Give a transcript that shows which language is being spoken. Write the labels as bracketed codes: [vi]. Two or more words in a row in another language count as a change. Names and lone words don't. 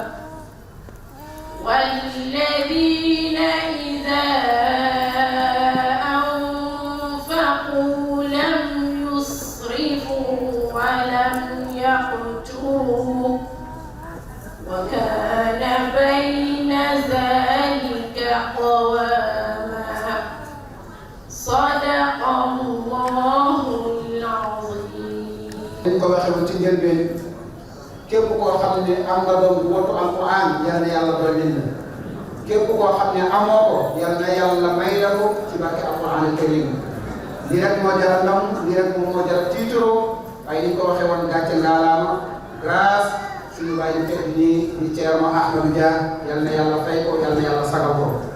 [ar] والذين إذا أنفقوا لم يسرفوا ولم يقتروا وكان بين ذلك قواما. صدق الله العظيم. [wo] dañ ko waxee woon ci njëlbeen képp koo xam ne am nga doom bu wattu alquran yal na yàlla dolli na képp koo xam ne amoo ko yal na yàlla may la ko ci barke [ar] القرآن الكريم. [wo] lii rek moo jar a ndam lii rek moom moo jar a tiitaroo waaye ni ñu ko waxee woon gàcce ngaalaama grâce suñu bàyyi ñu teg nii di Thierno Ahmadou Dia yal na yàlla fay ko yal na yàlla sagal ko.